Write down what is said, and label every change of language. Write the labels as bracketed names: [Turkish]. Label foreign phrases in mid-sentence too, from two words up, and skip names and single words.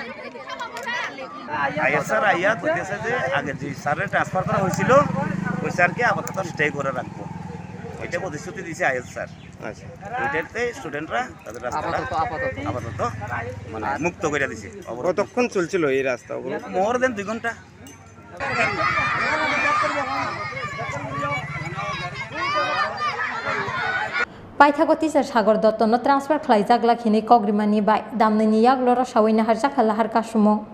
[Bangla] আইএস স্যার আইয়া কইতেছে যে আগে যে স্যারের ট্রান্সফার করা হয়েছিল ওই স্যারকে আপাতত স্টে করে রাখবো, এটা প্রতিশ্রুতি দিয়েছে আইএস স্যার। আচ্ছা, ওইটাতে স্টুডেন্টরা তাদের রাস্তাটা আপাতত মানে মুক্ত করে দিছে। কতক্ষণ চলছিল এই রাস্তা? [English] more than 2 ঘন্টা। [Kok Borok] पाइथागो टिचार सागर दत्तनो ट्रान्सफर खालायजाग्ला खिनि कग्रिमानि बाय दामनैनि यागलो रसावैनो हारजाखा लाहार कासुमुं